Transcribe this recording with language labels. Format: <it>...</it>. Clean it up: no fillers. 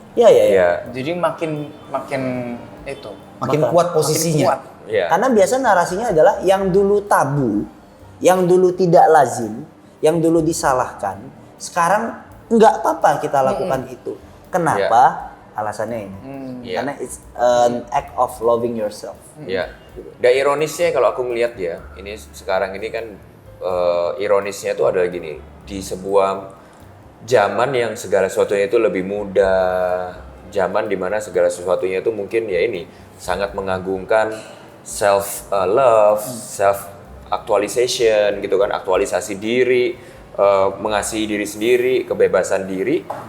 <id>Iya. Jadi makin itu. Makin kuat posisinya. Karena biasa narasinya adalah yang dulu tabu, yang dulu tidak lazim, yang dulu disalahkan, sekarang nggak apa-apa kita lakukan itu. Kenapa? Alasannya ini. Karena</id> <en>it's an act of loving yourself.</en> <id>Dan ironisnya kalau aku melihat ya, ini sekarang ini kan ironisnya itu adalah gini, di sebuah zaman yang segala sesuatunya itu lebih mudah, zaman dimana segala sesuatunya itu mungkin ya ini sangat mengagungkan</id> <en>self love, self actualization</en> <id>gitu kan, aktualisasi diri, mengasihi diri sendiri, kebebasan diri.</id>